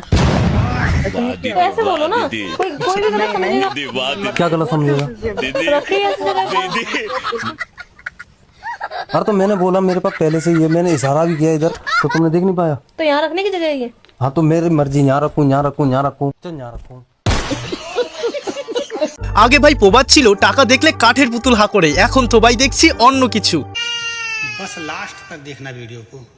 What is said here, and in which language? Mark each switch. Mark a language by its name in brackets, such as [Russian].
[Hindi] तो ऐसे बोलो ना, कोई भी गलत समझेगा। क्या गलत समझेगा? रखिए ऐसे जगह पे। अरे तो मैंने बोला मेरे पास पहले से ही है, मैंने इशारा भी किया इधर, तो तुमने देख नहीं पाया? तो यहाँ रखने की जगह है ये। हाँ तो मेरी मर्जी, यहाँ रखूँ यहाँ रखूँ यहाँ रखूँ, चल यहाँ रखूँ। [Bangla] আগে ভাই প্রবাদ ছিল টাকা দেখলে কাঠের পুতুল হা করে, এখন তো ভাই দেখছি অন্য কিছু। [Hindi] बस लास्ट तक देखना वीडियो को।